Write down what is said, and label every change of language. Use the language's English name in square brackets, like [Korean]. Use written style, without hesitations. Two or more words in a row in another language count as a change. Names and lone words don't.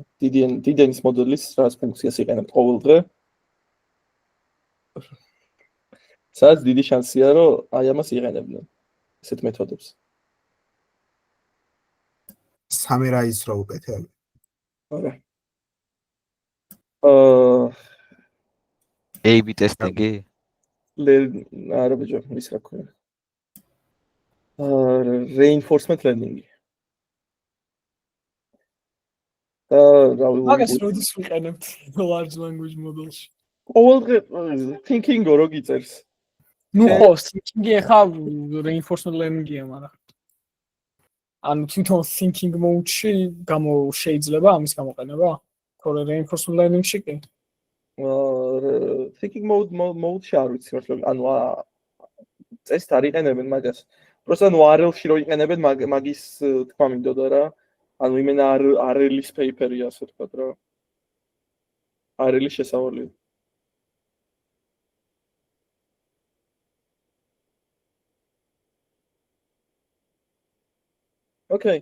[Georgian] დიდი ენის მოდელის რაღაც ფუნქციას იყენებთ ყოველდღე. სადაც დიდი შანსია რომ აი ამას იყენებდნენ ესეთ მეთოდებს. Summarize რო უკეთებ. არა. A/B ტესტინგი? არა ბიჭო, ის რა ქვია. [English] Reinforcement learning. [Georgian] მაგას როდის ვიყენებთ [English] large language model-ში? [Georgian] ყოველდღე thinking-ო რო გიწერს. ნუ ხო, thinking-ი ახლა [English] reinforcement learning-ია, [Georgian] მაგრამ ანუ თვითონ [English] thinking mode-ში [Georgian] შეიძლება ამის გამოყენება? თორე [English] reinforcement learning-ში [Georgian] კი? [English] thinking mode-ში [Georgian] არ ვიცი მართლა, ანუ წესთ არ იყენებენ მაგას. просто ანუ RL-ში რო იყენებენ მაგის თქვა მინდოდა რა. ანუ იმენა RL-ის paper-ია ასე ვთქვათ რა. RL-ის შესავალია. Okay.